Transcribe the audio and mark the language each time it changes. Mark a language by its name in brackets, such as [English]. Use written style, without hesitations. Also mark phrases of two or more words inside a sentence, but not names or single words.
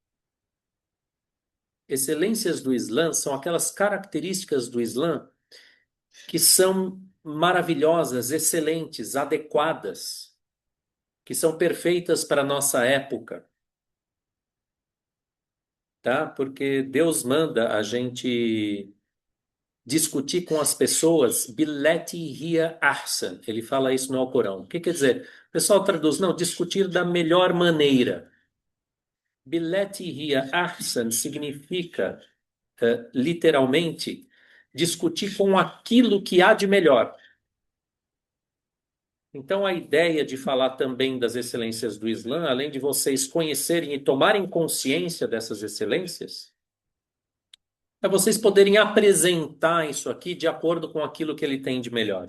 [Portuguese] Excelências do Islã são aquelas características do Islã que são maravilhosas, excelentes, adequadas, que são perfeitas para a nossa época, tá? Porque Deus manda a gente discutir com as pessoas [Arabic] بالتي هي أحسن. [Portuguese] Ele fala isso no Alcorão. O que quer dizer? O pessoal traduz, não, discutir da melhor maneira. [Arabic] بالتي هي أحسن [Portuguese] significa, literalmente, discutir com aquilo que há de melhor. Então, a ideia de falar também das excelências do Islã, além de vocês conhecerem e tomarem consciência dessas excelências, é vocês poderem apresentar isso aqui de acordo com aquilo que ele tem de melhor.